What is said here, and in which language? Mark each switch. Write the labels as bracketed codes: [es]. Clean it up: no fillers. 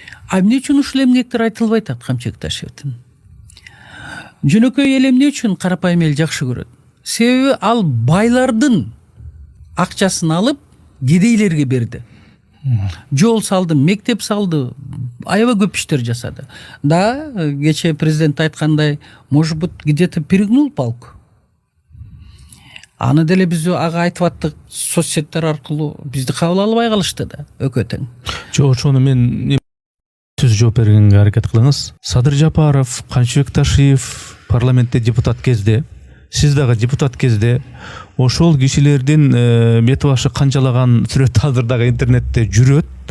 [ky] А эмне үчүн ушул эмгектер айтылбайт Камчыбек Ташиевдин? Жөнөкөй эл эмне үчүн карапайым эл жакшы көрөт? Себеби ал байлардын акчасын алып кедейлерге берди. Жол салды, мектеп салды, аябай көп иштер жасады. Да, кечээ президент айткандай, [ru] может быть, где-то перегнул палку. [ky] Аны деле биз ага айтып аттык, соцсеттер аркылуу бизди кабыл албай калышты да, өкөтөң. Жок, ошону мен сөз жооп бергенге аракет кылыңыз. Садыр Жапаров, Камчыбек Ташиев парламентте депутат кезде, сиз дагы депутат кезде ошол кишилердин бет башы канчалаган сүрөт азыр дагы интернетте жүрөт.